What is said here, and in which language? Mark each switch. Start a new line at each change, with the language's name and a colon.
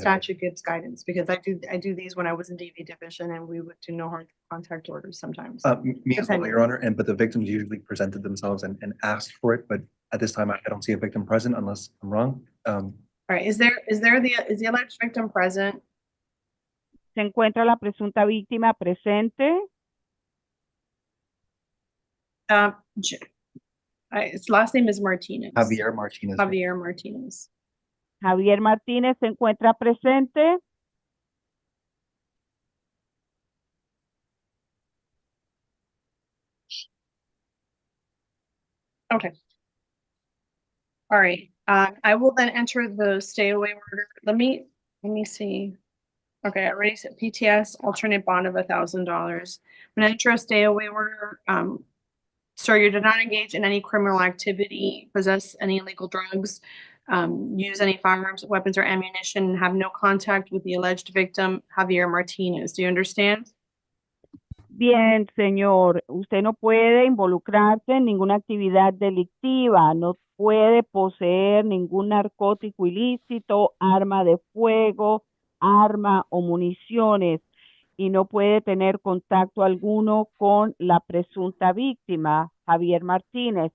English: statute gives guidance, because I do these when I was in DV division and we would do no harmful contact orders sometimes. Me as well, Depending. Your Honor, but the victims usually presented themselves and asked for it, but at this time, I don't see a victim present unless I'm wrong. All right, is the alleged victim present?
Spanish: ¿Se encuentra la presunta víctima presente?
English: His last name is Martinez. Javier Martinez. Javier Martinez.
Spanish: Javier Martínez se encuentra presente.
English: Okay. All right, I will then enter the stay away order. Let me see. Okay, I already said PTS, alternate bond of $1,000. I'm gonna enter a stay away order. Sir, you did not engage in any criminal activity, possess any illegal drugs, use any firearms, weapons, or ammunition, and have no contact with the alleged victim, Javier Martinez. Do you understand?
Spanish: Bien, señor, usted no puede involucrarse en ninguna actividad delictiva, no puede poseer ningún narcótico ilícito, arma de fuego, arma o municiones, y no puede tener contacto alguno con la presunta víctima, Javier Martínez.